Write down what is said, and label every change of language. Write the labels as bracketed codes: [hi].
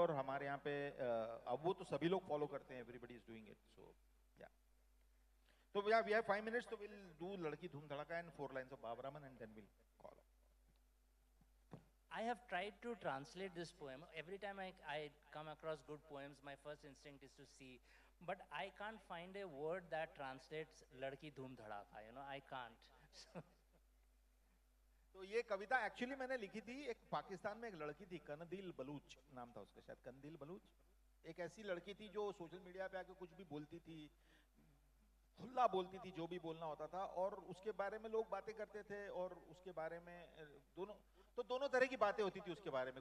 [hi] और हमारे यहाँ पे अब वो तो सभी लोग फॉलो करते हैं, [en] Everybody is doing it. So yeah, तो we have 5 minutes, so we'll do Ladki Dhoom Dhadaka and 4 lines of Baba Raman, and then we'll call up. I have tried to translate this poem. Every time I come across good poems, my first instinct is to see, but I can't find a word that translates Ladki Dhoom Dhadaka. I can't. [hi] तो ये कविता actually मैंने लिखी थी, एक पाकिस्तान में एक लड़की थी, कनदिल बलूच नाम था उसका, शायद कनदिल बलूच. एक ऐसी लड़की थी जो सोशल मीडिया पे आके कुछ भी बोलती थी, खुला बोलती थी, जो भी बोलना होता था, और उसके बारे में लोग बातें करते थे, और उसके बारे में दोनों तरह की बातें होती थी उसके बारे में.